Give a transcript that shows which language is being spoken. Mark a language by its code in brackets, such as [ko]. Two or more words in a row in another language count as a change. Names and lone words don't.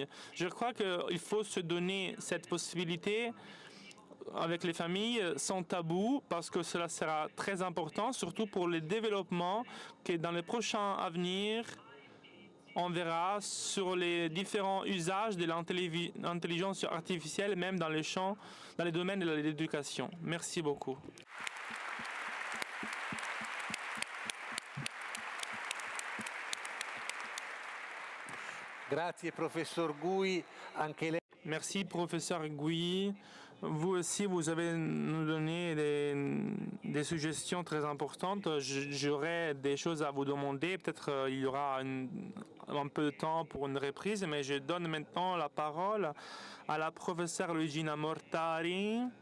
[fr] Je crois qu'il faut se donner cette possibilité avec les familles sans tabou parce que cela sera très important, surtout pour le développement que dans les prochains avenirs, on verra sur les différents usages de l'intelligence artificielle, même dans les domaines de l'éducation. Merci beaucoup. [it] Grazie professor Gui, anche lei. [fr] Merci professeur Gui. Vous aussi, vous avez nous donné des suggestions très importantes. J'aurais des choses à vous demander. Peut-être il y aura un peu de temps pour une reprise, mais je donne maintenant la parole à la professeure Luigina Mortari.